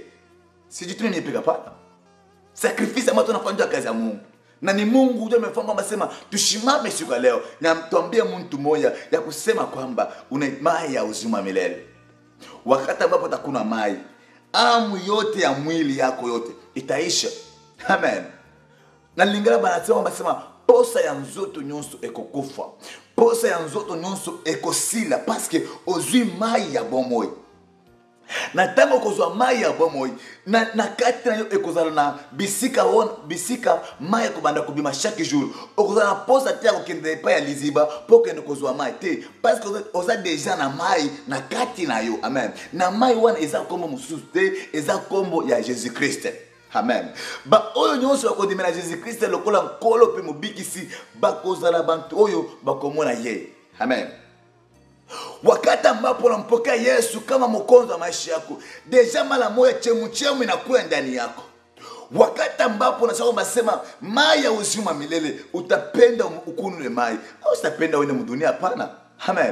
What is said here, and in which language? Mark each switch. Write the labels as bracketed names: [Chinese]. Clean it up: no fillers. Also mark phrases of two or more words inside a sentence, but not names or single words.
[Swahili] Sijitume mimi peke hapana. Sacrifice ambayo tunafanya kazi ya Mungu. Na ni Mungu ndio amefanya kwamba sema tushimame siku ya leo na tuambie mtu mmoja ya kusema kwamba una mai ya uzima milele. Wakati ambapo utakuna mai, amu yote ya mwili yako yote itaisha. Amen. [Lingala] Na lingala banasema posa ya nzoto nyonso ekokufa. Posa ya nzoto nyonso ekosila [French] parce que [Lingala] ozwi mai ya bomoi. Na tango kozwa mai ya bomoi na kati na yo ekozala na bisika mai kobanda kobima [French] chaque jour. [Lingala] Okozala na posa te kokende pa ya liziba po kende kozwa mai te [French] parce que [Lingala] oza déjà na mai na kati na yo. Amen. Na mai wana eza kombo mususu te, eza kombo ya Jésus Christ. Amen. Ba oyo nyonso bakodimela Jésus Christ lokola nkolo pe mobikisi bakozala bantu oyo bakomona ye. Amen. [Swahili] Wakati ambapo unampokea Yesu kama mwokozi wa maisha yako, deja mara moja chemu inakuwa ndani yako. Wakati ambapo unasema mai ya uzima milele, utapenda ukunywe mai au utapenda uende mdunia? Hapana. Amen.